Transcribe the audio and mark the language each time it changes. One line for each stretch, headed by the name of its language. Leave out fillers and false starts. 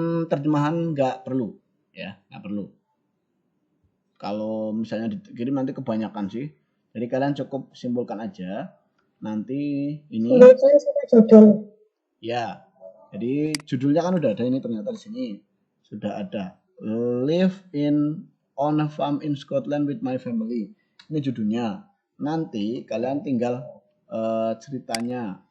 Indonesian: Terjemahan nggak perlu ya, nggak perlu. Kalau misalnya dikirim nanti kebanyakan sih. Jadi kalian cukup simpulkan aja. Nanti ini judul. Ya. Jadi judulnya kan udah ada ini, ternyata di sini sudah ada.
English: Live on a farm in Scotland with my family.
Indonesian: Ini judulnya. Nanti kalian tinggal ceritanya.